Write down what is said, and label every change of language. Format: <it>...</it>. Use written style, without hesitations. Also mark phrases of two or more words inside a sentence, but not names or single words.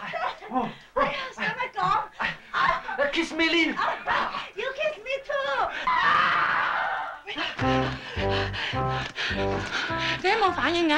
<yue>使乜講</yue> <en>？Kiss me, Lin. You kiss me too.</en> <yue>點解冇反應嘅？</yue>